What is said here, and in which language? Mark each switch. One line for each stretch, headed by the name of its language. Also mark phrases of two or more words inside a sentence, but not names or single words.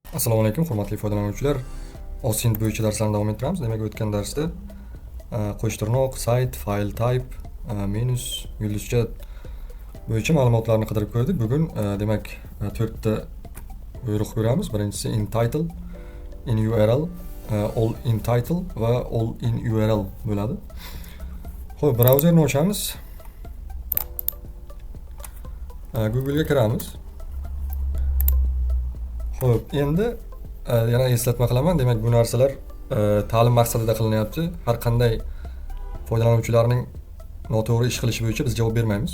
Uzbek: Assalomu alaykum, hurmatli foydalanuvchilar. Osint bo'yicha darslarni davom ettiramiz. Demak, o'tgan darsda qo'shtirnoq, sayt,
English: file type,
Uzbek: menus, yulduzcha bo'yicha ma'lumotlarni qidirib ko'rdik. Bugun demak 4 ta buyruq ko'ramiz. Birinchisi
English: in title, in URL, all in title
Uzbek: va
English: all in URL
Uzbek: bo'ladi. Xo'p, brauzerni ochamiz. Google ga kiramiz. Xo'p, endi yana eslatma qilaman. Demak, bu narsalar ta'lim maqsadida qilinyapti. Har qanday foydalanuvchilarning noto'g'ri ish qilishi bo'yicha biz javob bermaymiz.